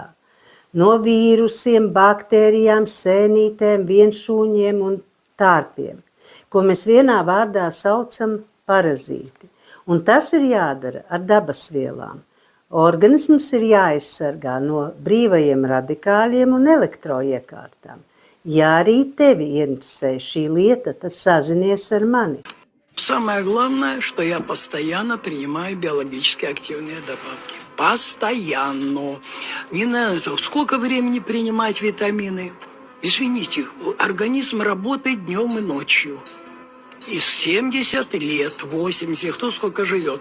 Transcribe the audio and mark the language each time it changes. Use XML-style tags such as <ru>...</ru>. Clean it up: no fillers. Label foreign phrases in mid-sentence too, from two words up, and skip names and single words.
<lv>No vīrusiem, baktērijām, sēnītēm, vienšūņiem un tārpiem, ko mēs vienā vārdā saucam parazīti. Un tas ir jādara ar dabasvielām. Organisms ir jāaizsargā no brīvajiem radikāļiem un elektroiekārtām. Ja arī tevi interesē šī lieta, tad sazinies ar mani.</lv> <ru>Самое главное, что я постоянно принимаю биологически активные добавки. Постоянно. Не надо, сколько времени принимать витамины? Извините, организм работает днем и ночью. Из 70 лет, 80, кто сколько живет.</ru>